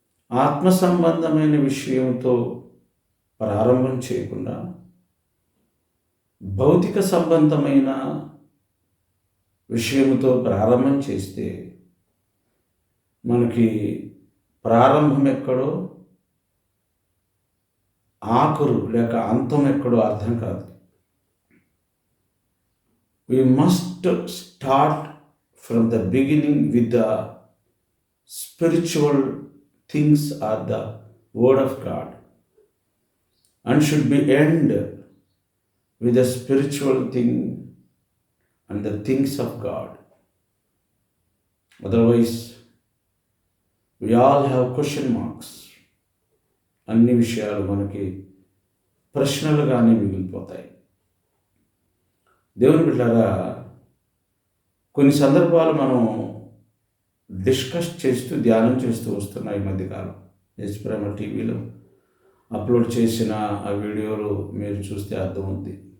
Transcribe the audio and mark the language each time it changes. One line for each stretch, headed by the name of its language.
Telugu: ఆత్మ సంబంధమైన విషయంతో ప్రారంభం చేయకుండా భౌతిక సంబంధమైన విషయంతో ప్రారంభం చేస్తే మనకి ప్రారంభం ఎక్కడో, ఆఖరు లేక అంతం ఎక్కడో అర్థం కాదు.
English: We must start from the beginning with the spiritual things or the word of God, and should be end with the spiritual thing and the things of God. Otherwise, we all have question marks.
Telugu: అన్ని విషయాలు మనకి ప్రశ్నలుగానే మిగిలిపోతాయి. దేవుని బిడ్డలారా, కొన్ని సందర్భాలు మనం discuss చేస్తూ, ధ్యానం చేస్తూ వస్తున్నాం ఈ మధ్యకాలం. యేసు ప్రేమ టీవీలో అప్లోడ్ చేసిన ఆ వీడియోలు మీరు చూస్తే అర్థమవుతుంది.